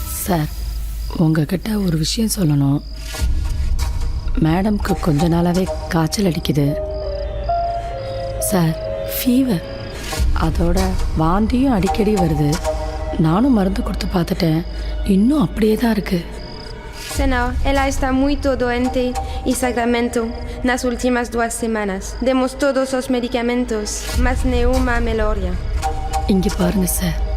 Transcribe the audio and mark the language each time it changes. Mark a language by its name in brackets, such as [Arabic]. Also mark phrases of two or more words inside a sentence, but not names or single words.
[Tamil] சார் உங்ககிட்ட ஒரு விஷயம் சொல்லணும். மேடம்க்கு கொஞ்ச நாளாகவே காய்ச்சல் அடிக்குது சார், ஃபீவர். அதோட வாந்தியும் அடிக்கடி வருது. நானும் மருந்து கொடுத்து பார்த்துட்டேன், இன்னும் அப்படியே தான் இருக்குது. [Portuguese] Senhor, ela está muito doente e Sacramento nas últimas 2 semanas. Demos todos os medicamentos, mas nenhuma melhoria. [Tamil] இங்கே பாருங்க சார்.